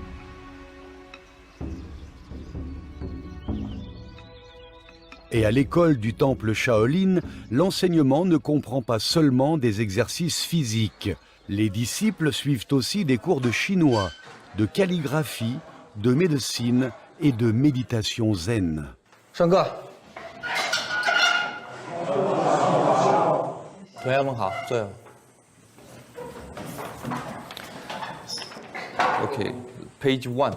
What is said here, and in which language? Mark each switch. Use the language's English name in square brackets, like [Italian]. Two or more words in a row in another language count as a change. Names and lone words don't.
[French] Et à l'école du temple Shaolin, l'enseignement ne comprend pas seulement des exercices physiques. Les disciples suivent aussi des cours de chinois, de calligraphie, de médecine et de méditation zen. [Chinese] 上课。同学们好， [English] 坐下。Okay, page 1.